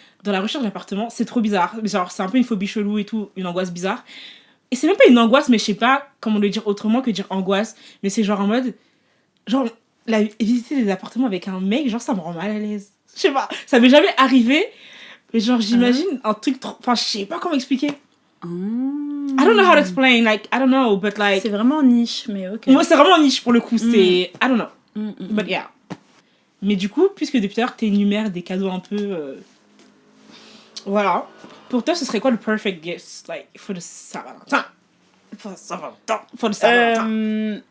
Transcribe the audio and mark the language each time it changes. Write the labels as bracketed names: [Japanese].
[French] Dans la recherche d'appartement, c'est trop bizarre. Genre, c'est un peu une phobie chelou et tout, une angoisse bizarre. Et c'est même pas une angoisse, mais je sais pas comment le dire autrement que dire angoisse. Mais c'est genre en mode. Genre, visiter des appartements avec un mec, genre, ça me rend mal à l'aise. Je sais pas. Ça m'est jamais arrivé. Mais genre, j'imagine un truc trop. Enfin, je sais pas comment expliquer. [English] I don't know how to explain. Like, I don't know, but like. [French] C'est vraiment niche, mais ok. Moi, c'est vraiment niche pour le coup. C'est. [English] I don't know. But yeah. [French] Mais du coup, puisque depuis tout à l'heure, t'énumères des cadeaux un peu. Voilà. Pour toi, ce serait quoi le [English] perfect gift? Like, for the Saint-Valentin. For the Saint-Valentin.